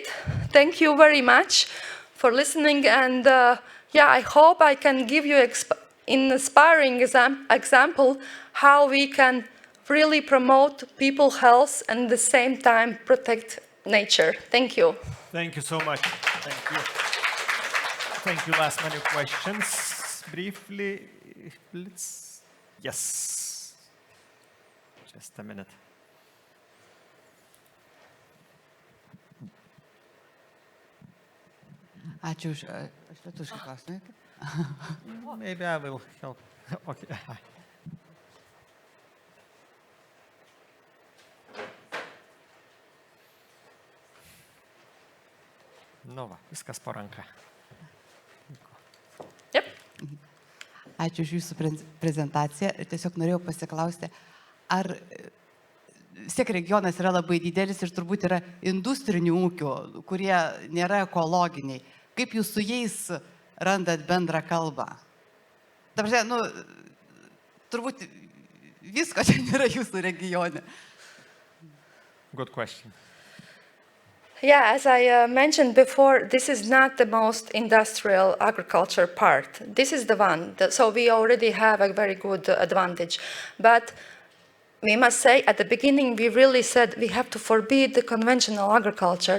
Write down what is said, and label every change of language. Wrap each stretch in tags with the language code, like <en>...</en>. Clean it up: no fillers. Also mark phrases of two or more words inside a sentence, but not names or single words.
<en>Thank you very much for listening, and I hope I can give you inspiring example how we can really promote people's health and at the same time protect nature. Thank you. Thank you so much. Thank you. Thank you. Last minute questions. Briefly, please. Yes. Just a minute.</en> <lt>Ačiū už lietuvišką klausimą.</lt> <en>Maybe I will help. Okay.</en> <lt>Nu va, viskas po ranka.</lt> <en>Yep.</en> <lt>Ačiū už jūsų prezentaciją. Tiesiog norėjau pasiklausti, ar vis tiek regionas yra labai didelis ir turbūt yra industrinių ūkių, kurie nėra ekologiniai. Kaip jūs su jais randat bendrą kalbą? Ta prasme, turbūt visko čia nėra jūsų regione.</lt> <en>Good question. Yeah, as I mentioned before, this is not the most industrial agriculture part. This is the one. So we already have a very good advantage. But we must say at the beginning, we really said we have to forbid the conventional agriculture.</en>